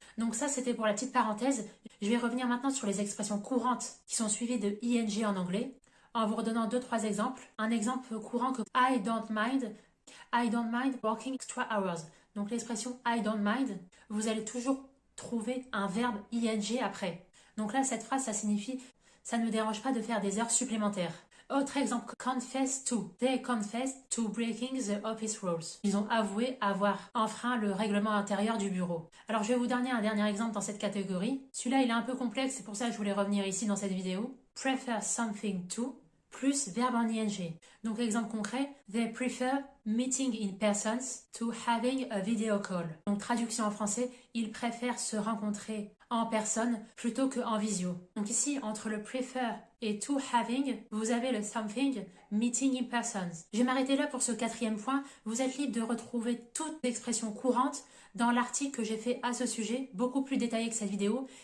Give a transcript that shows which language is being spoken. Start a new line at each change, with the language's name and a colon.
French: Donc ça, c'était pour la petite parenthèse. Je vais revenir maintenant sur les expressions courantes qui sont suivies de ing en anglais en vous redonnant 2-3 exemples. Un exemple courant que
English: I don't mind working extra hours.
French: Donc l'expression
English: I don't mind,
French: vous allez toujours trouver un verbe ing après. Donc là, cette phrase, ça signifie ça ne me dérange pas de faire des heures supplémentaires. Autre exemple, confess to.
English: They confessed to breaking the office rules.
French: Ils ont avoué avoir enfreint le règlement intérieur du bureau. Alors je vais vous donner un dernier exemple dans cette catégorie. Celui-là, il est un peu complexe, c'est pour ça que je voulais revenir ici dans cette vidéo. Prefer something to. plus verbe en ing. Donc exemple concret,
English: they prefer meeting in persons to having a video call.
French: Donc traduction en français, ils préfèrent se rencontrer en personne plutôt qu'en visio. Donc ici, entre le prefer et to having, vous avez le
English: something meeting in persons.
French: Je vais m'arrêter là pour ce 4e point. Vous êtes libre de retrouver toutes les expressions courantes dans l'article que j'ai fait à ce sujet, beaucoup plus détaillé que cette vidéo.